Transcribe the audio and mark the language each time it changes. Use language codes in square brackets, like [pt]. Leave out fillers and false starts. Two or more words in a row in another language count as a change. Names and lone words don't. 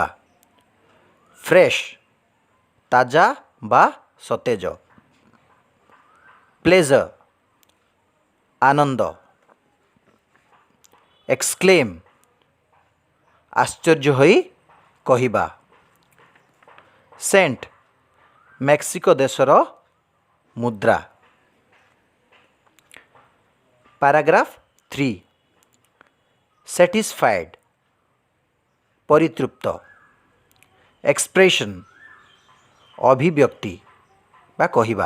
[or] ଫ୍ରେଶ୍, ତାଜା ବା ସତେଜ. ପ୍ଲେଜର, ଆନନ୍ଦ. ଏକ୍ସକ୍ଲେମ୍, ଆଶ୍ଚର୍ଯ୍ୟ ହୋଇ କହିବା. ସେଣ୍ଟ, ମେକ୍ସିକୋ ଦେଶର ମୁଦ୍ରା। [en] paragraph 3 satisfied परितृप्त। [or] एक्सप्रेशन ଅଭିବ୍ୟକ୍ତି ବା କହିବା।